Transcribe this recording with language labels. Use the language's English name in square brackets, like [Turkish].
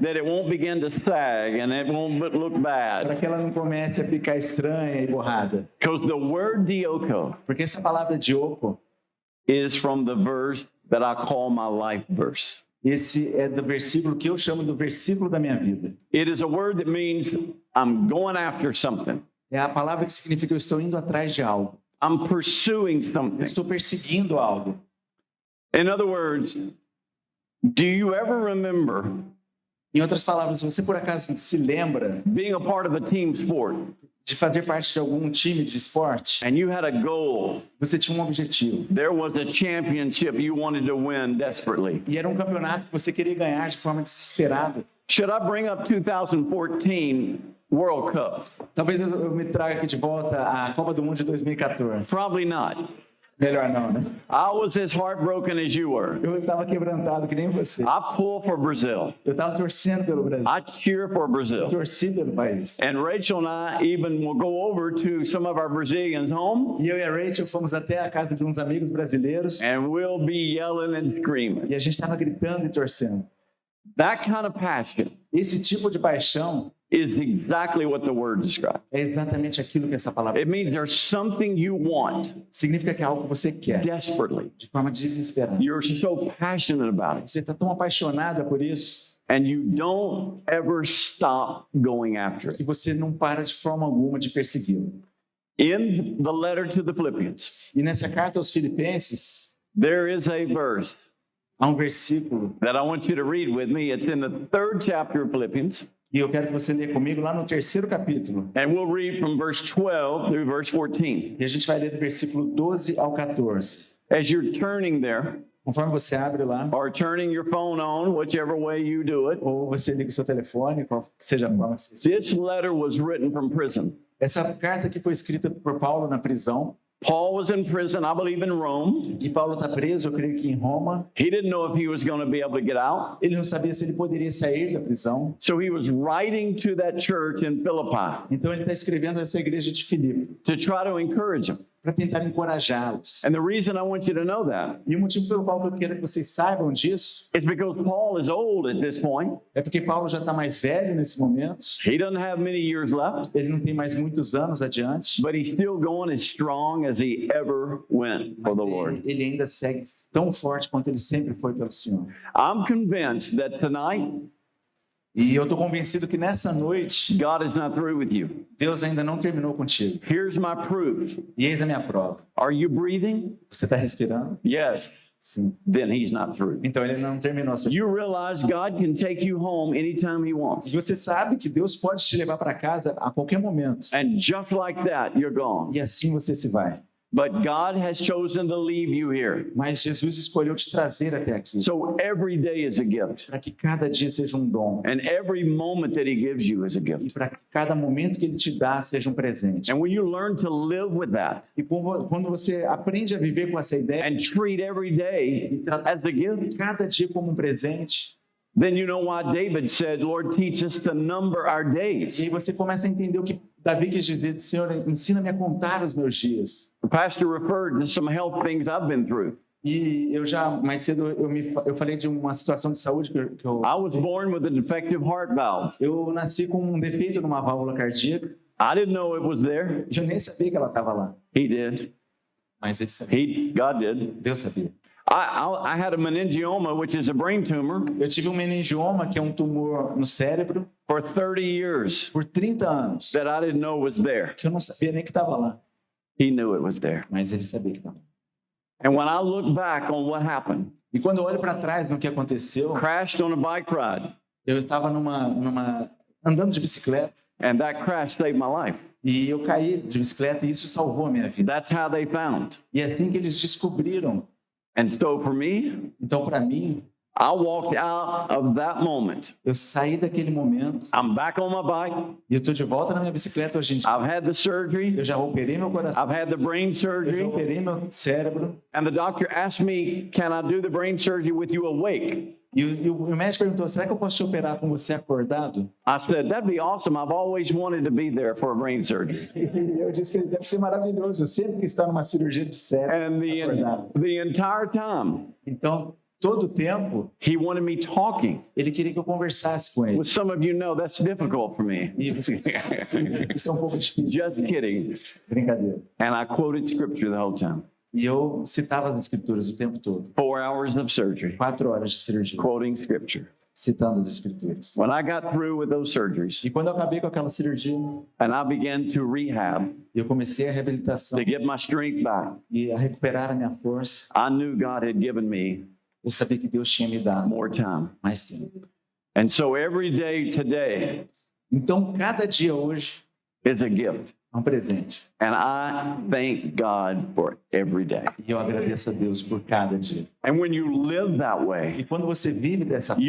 [English] that it won't begin to sag and it won't look [Portuguese] Para [English] bad. [Portuguese] que ela não comece a ficar estranha e borrada. [English] Because the word dioko [Portuguese] Porque essa palavra dioko, [English] is from the verse that I call my life verse. [Portuguese] esse é do versículo que eu chamo do versículo da minha vida. [English] It is a word that means I'm going after something. [Portuguese] É a palavra que significa eu estou indo atrás de algo. [English] I'm pursuing [Portuguese] Eu [English] something. [Portuguese] estou perseguindo algo. [English] In other words, do you ever remember [Portuguese] Em outras palavras, você por acaso se lembra [English] being a part of a team sport [Portuguese] de fazer parte de algum time de esporte? [English] and you had a goal? [Portuguese] Você tinha um objetivo. [English] There was a championship you wanted to win desperately. [Portuguese] E era um campeonato que você queria ganhar de forma desesperada. [English] Should I bring up 2014 World Cup? [Portuguese] Talvez eu me traga aqui de volta a Copa do Mundo de 2014. [English] Probably not. [Portuguese] Melhor não, né? [English] I was as heartbroken as you were. [Portuguese] Eu estava quebrantado que nem você. [English] I pull for Brazil. [Portuguese] Eu estava torcendo pelo Brasil. [English] I cheer for Brazil. [Portuguese] Torci pelo país. [English] And Rachel and I even will go over to some of our Brazilians' home [Portuguese] E eu e a Rachel fomos até a casa de uns amigos brasileiros [English] and we'll be yelling and screaming. [Portuguese] e a gente estava gritando e torcendo. [English] That kind of passion [Portuguese] Esse tipo de paixão [English] is exactly what the word describes. [Portuguese] é exatamente aquilo que essa palavra [English] It means there's something you want [Portuguese] significa que é algo que você quer [English] desperately. [Portuguese] de forma desesperada. [English] You're so passionate about it. [Portuguese] Você está tão apaixonada por isso [English] And you don't ever stop going after [Portuguese] que [English] it. [Portuguese] você não para de forma alguma de persegui-lo. [English] In the letter to the Philippians, [Portuguese] E nessa carta aos Filipenses, [English] there is a verse [Portuguese] há um versículo [English] that I want you to read with me. It's in the 3rd chapter of Philippians. [Portuguese] e eu quero que você leia comigo lá no 3º capítulo. [English] And we'll read from verse 12 through verse 14. [Portuguese] E a gente vai ler do versículo 12 ao 14. [English] As you're turning there, [Portuguese] Conforme você abre lá, [English] or turning your phone on, whichever way you do it, [Portuguese] ou você liga o seu telefone, qual seja a forma que você... [English] this letter was written from prison. [Portuguese] Essa carta que foi escrita por Paulo na prisão, [English] Paul was in prison, I believe in Rome. [Portuguese] e Paulo está preso, eu creio que em Roma. [English] He didn't know if he was going to be able to get out. [Portuguese] Ele não sabia se ele poderia sair da prisão. [English] So he was writing to that church in Philippi [Portuguese] Então ele está escrevendo a essa igreja de Filipe, [English] to try to encourage them. [Portuguese] para tentar encorajá-los. [English] And the reason I want you to know that [Portuguese] E o motivo pelo qual eu quero que vocês saibam disso [English] is because Paul is old at this point. [Portuguese] é porque Paulo já está mais velho nesse momento. [English] He doesn't have many years left, [Portuguese] Ele não tem mais muitos anos adiante. [English] but he's still going as strong as he ever went for [Portuguese] Mas [English] the Lord. [Portuguese] ele ainda segue tão forte quanto ele sempre foi pelo Senhor. [English] I'm convinced that tonight, [Portuguese] E eu estou convencido que nessa noite, [English] God is not through with you. [Portuguese] Deus ainda não terminou contigo. [English] Here's my proof. [Portuguese] E eis a minha prova. [English] Are you breathing? [Portuguese] Você está respirando? [English] Yes. [Portuguese] Sim. [English] Then he's not through. [Portuguese] Então ele não terminou a sua. [English] You realize God can take you home anytime he [Portuguese] E [English] wants. [Portuguese] você sabe que Deus pode te levar para casa a qualquer momento. [English] And just like that, you're gone. [Portuguese] E assim você se vai. [English] But God has chosen to leave you here. [Portuguese] Mas Jesus escolheu te trazer até aqui. [English] So every day is a gift. [Portuguese] Para que cada dia seja um dom. [English] And every moment that he gives you is a [Portuguese] E [English] gift. [Portuguese] para que cada momento que ele te dá seja um presente. [English] And when you learn to live with that [Portuguese] E quando você aprende a viver com essa ideia [English] and treat every [Portuguese] e [English] day [Portuguese] tratar [English] as a gift, [Portuguese] cada dia como um presente, [English] then you know why David said, Lord, teach us to number our [Portuguese] e [English] days. [Portuguese] aí você começa a entender o que Davi quis dizer, Senhor, ensina-me a contar os meus dias. [English] The pastor referred to some health things I've been through. [Portuguese] E eu já, mais cedo, eu falei de uma situação de saúde que eu [English] I was born with a defective heart valve. [Portuguese] eu nasci com um defeito numa válvula cardíaca. [English] I didn't know it was there. [Portuguese] E eu nem sabia que ela estava lá. [English] He did. [Portuguese] Mas ele sabia. [English] God did. [Portuguese] Deus sabia. [English] I had a meningioma, which is a brain tumor, [Portuguese] Eu tive um meningioma, que é um tumor no cérebro, [English] for 30 years [Portuguese] por 30 anos. [English] that I didn't know was there. [Portuguese] Que eu não sabia nem que estava lá. [English] He knew it was there. [Portuguese] Mas ele sabia que estava. [English] And when I look back on what happened, [Portuguese] E quando eu olho para trás no que aconteceu, [English] crashed on a bike ride, [Portuguese] eu estava andando de bicicleta [English] and that crash saved my life. [Portuguese] e eu caí de bicicleta e isso salvou a minha vida. [English] That's how they found. [Portuguese] E é assim que eles descobriram. [English] And so for me, [Portuguese] Então, para mim, [English] I walked out of that moment. [Portuguese] eu saí daquele momento [English] I'm back on my bike. [Portuguese] e eu estou de volta na minha bicicleta hoje em dia. [English] I've had the surgery. [Portuguese] Eu já operei meu coração, [English] I've had the brain [Portuguese] eu já [English] surgery. [Portuguese] operei meu cérebro. [English] And the doctor asked me, can I do the brain surgery with you awake? [Portuguese] E o médico perguntou, será que eu posso te operar com você acordado? [English] I said, that'd be awesome. I've always wanted to be there for a brain surgery. [Portuguese] E eu disse que deve ser maravilhoso. Eu sempre quis estar numa cirurgia de cérebro [English] And [Portuguese] acordado. [English] the entire time, [Portuguese] Então, todo o tempo, [English] he wanted me talking. [Portuguese] ele queria que eu conversasse com ele. [English] Which some of you know, that's difficult for me. [Portuguese] E você, isso é um pouco difícil. [English] Just kidding. [Portuguese] Brincadeira. [English] And I quoted scripture the whole time. [Portuguese] E eu citava as escrituras o tempo todo. [English] 4 hours of surgery, [Portuguese] 4 horas de cirurgia, [English] quoting scripture. [Portuguese] citando as escrituras. [English] When I got through with those surgeries [Portuguese] E quando eu acabei com aquela cirurgia, [English] and I began to rehab [Portuguese] eu comecei a reabilitação [English] to get my strength back, [Portuguese] e a recuperar a minha força. [English] I knew God had given me [Portuguese] Eu sabia que Deus tinha me dado [English] more time. [Portuguese] mais tempo. [English] And so every day today [Portuguese] Então, cada dia hoje [English] is a gift. [Portuguese] é um presente. [English] And I thank God for every day. [Portuguese] E eu agradeço a Deus por cada dia. [English] And when you live that [Portuguese] E [English] way, [Portuguese] quando você vive dessa forma,